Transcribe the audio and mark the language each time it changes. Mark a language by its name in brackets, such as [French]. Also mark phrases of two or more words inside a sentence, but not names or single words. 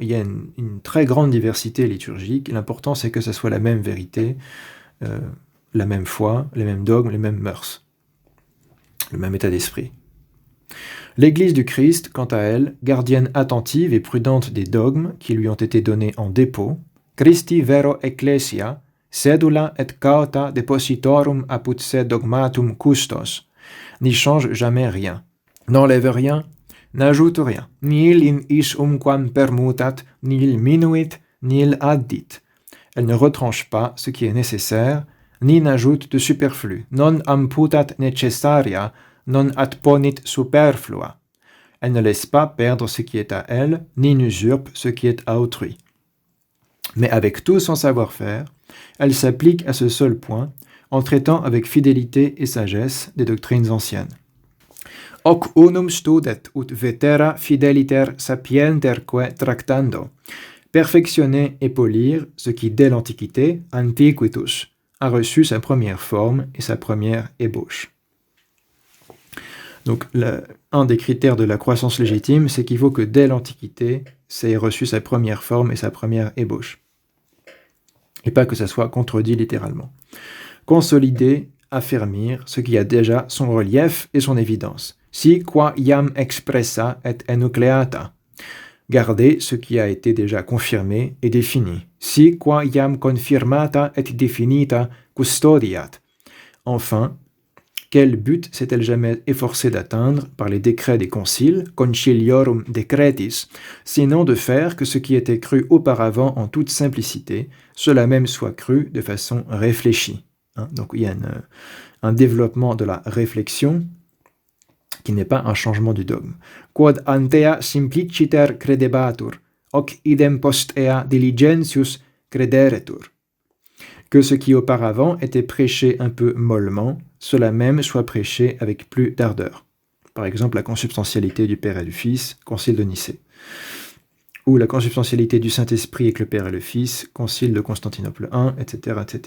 [French] Il y a une très grande diversité liturgique. L'important, c'est que ça soit la même vérité, la même foi, les mêmes dogmes, les mêmes mœurs, le même état d'esprit. L'Église du Christ, quant à elle, gardienne attentive et prudente des dogmes qui lui ont été donnés en dépôt, [Latin] Christi vero ecclesia, sedula et cauta depositorum apud se dogmatum custos, [French] n'y change jamais rien, n'enlève rien, n'ajoute rien, [Latin] nihil in is umquam permutat, nihil minuit, nihil addit. [French] Elle ne retranche pas ce qui est nécessaire, ni n'ajoute de superflu. [Latin] Non amputat necessaria, non adponit superflua. [French] Elle ne laisse pas perdre ce qui est à elle, ni n'usurpe ce qui est à autrui. Mais avec tout son savoir-faire, elle s'applique à ce seul point, en traitant avec fidélité et sagesse des doctrines anciennes. [Latin] Hoc unum studet ut vetera fideliter sapienterque tractando. [French] Perfectionner et polir ce qui, dès l'Antiquité, antiquitus, a reçu sa première forme et sa première ébauche. Donc, un des critères de la croissance légitime, c'est qu'il faut que dès l'Antiquité, ça ait reçu sa première forme et sa première ébauche. Et pas que ça soit contredit littéralement. Consolider, affermir ce qui a déjà son relief et son évidence. [Latin] Si qua iam expressa et enucleata. [French] Garder ce qui a été déjà confirmé et défini. [Latin] Si qua iam confirmata et definita custodiat. [French] Enfin, quel but s'est-elle jamais efforcée d'atteindre par les décrets des conciles, [Latin] conciliorum decretis, [French] sinon de faire que ce qui était cru auparavant en toute simplicité, cela même soit cru de façon réfléchie. Donc il y a un développement de la réflexion qui n'est pas un changement du dogme. [Latin] Quod antea simpliciter credebatur, hoc idem post ea diligentius crederetur. [French] Que ce qui auparavant était prêché un peu mollement, cela même soit prêché avec plus d'ardeur. Par exemple, la consubstantialité du Père et du Fils, Concile de Nicée. Ou la consubstantialité du Saint-Esprit avec le Père et le Fils, Concile de Constantinople I, etc., etc.